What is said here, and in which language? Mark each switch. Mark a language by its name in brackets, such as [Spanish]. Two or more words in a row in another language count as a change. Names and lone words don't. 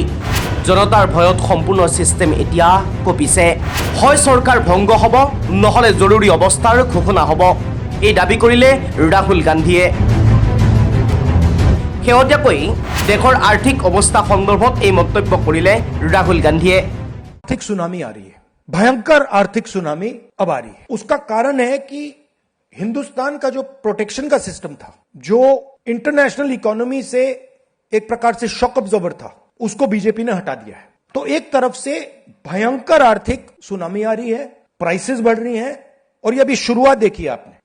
[Assamese] জনতাৰ ভয়ত সম্পূৰ্ণ ছিষ্টেম এতিয়া কঁপিছে। হয় চৰকাৰ ভংগ হ'ব, নহ'লে জৰুৰী অৱস্থাৰ ঘোষণা হ'ব, এই দাবী কৰিলে ৰাহুল গান্ধীয়ে। শেহতীয়াকৈ দেশৰ আৰ্থিক অৱস্থা সন্দৰ্ভত এই মন্তব্য কৰিলে ৰাহুল গান্ধীয়ে। [Hindi] आर्थिक सुनामी आ रही है, भयंकर आर्थिक सुनामी अब आ रही है। उसका कारण है कि हिंदुस्तान का जो प्रोटेक्शन का सिस्टम था, जो [English] international economy [Hindi] से एक प्रकार से [English] shock absorber [Hindi] था, उसको बीजेपी ने हटा दिया है। तो एक तरफ से भयंकर आर्थिक सुनामी आ रही है, प्राइसेस बढ़ रही हैं, और ये अभी शुरुआत देखी है आपने।